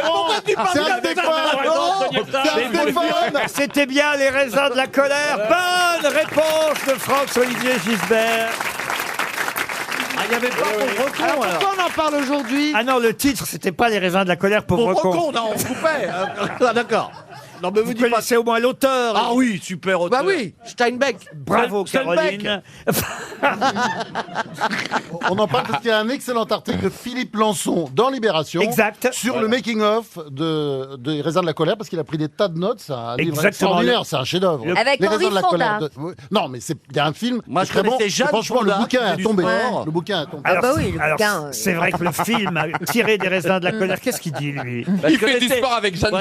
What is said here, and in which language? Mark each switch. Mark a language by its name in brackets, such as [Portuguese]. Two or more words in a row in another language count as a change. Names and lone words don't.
[French] Pourquoi tu parles C'est un comme ça, Stéphane. Laurent C'est un Stéphane. C'était bien les raisins de la colère. Bonne réponse de François-Olivier Gisbert. Ah, il n'y avait pas pauvre con. Alors pourquoi on en parle aujourd'hui? Ah non, le titre, c'était pas les raisins de la colère, pauvre Pauvre con. con, non, on coupait. Ah, d'accord. Non mais Vous connaissez au moins l'auteur. Ah oui, super auteur. Bah oui, Steinbeck. Bravo, Steinbeck. Caroline. On en parle parce qu'il y a un excellent article de Philippe Lançon dans Libération. Exact. Sur le making-of des raisins de la colère, parce qu'il a pris des tas de notes. C'est un livre Exactement. extraordinaire, c'est un chef-d'œuvre. Avec Les Henri raisins de la Fonda. colère. Non, mais il y a un film. Moi, qui je est très bon. connaissais Jeanne Et franchement, Fonda, le bouquin qui a fait du tombé. sport. Le bouquin a tombé. Ah bah oui, le bouquin, c'est vrai que le film a tiré des raisins de la colère. Qu'est-ce qu'il dit, lui Il fait du sport avec Jeanne